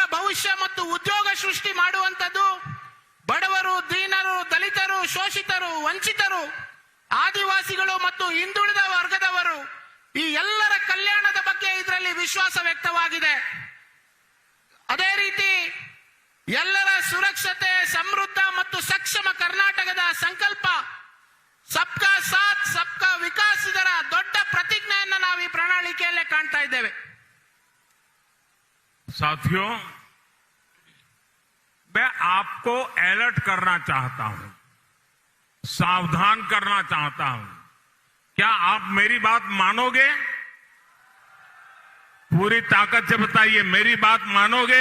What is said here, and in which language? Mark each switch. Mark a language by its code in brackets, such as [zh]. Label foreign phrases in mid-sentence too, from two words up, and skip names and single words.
[kn] ಭವಿಷ್ಯ ಮತ್ತು ಉದ್ಯೋಗ ಸೃಷ್ಟಿ ಮಾಡುವಂತದ್ದು, ಬಡವರು, ದೀನರು, ದಲಿತರು, ಶೋಷಿತರು, ವಂಚಿತರು, ಆದಿವಾಸಿಗಳು ಮತ್ತು ಹಿಂದುಳಿದ ವರ್ಗದವರು, ಈ ಎಲ್ಲರ ಕಲ್ಯಾಣದ ಬಗ್ಗೆ ಇದರಲ್ಲಿ ವಿಶ್ವಾಸ ವ್ಯಕ್ತವಾಗಿದೆ. ಅದೇ ರೀತಿ ಎಲ್ಲರ ಸುರಕ್ಷತೆ, ಸಮೃದ್ಧ ಮತ್ತು ಸಕ್ಷಮ ಕರ್ನಾಟಕದ ಸಂಕಲ್ಪ [hi] सबका साथ सबका विकास [kn] ಇದರ ದೊಡ್ಡ ಪ್ರತಿಜ್ಞೆಯನ್ನು ನಾವು ಈ ಪ್ರಣಾಳಿಕೆಯಲ್ಲೇ ಕಾಣ್ತಾ ಇದ್ದೇವೆ. [hi] साथियों, मैं आपको अलर्ट करना चाहता हूं, सावधान करना चाहता हूं. क्या आप मेरी बात मानोगे? पूरी ताकत से बताइए, मेरी बात मानोगे?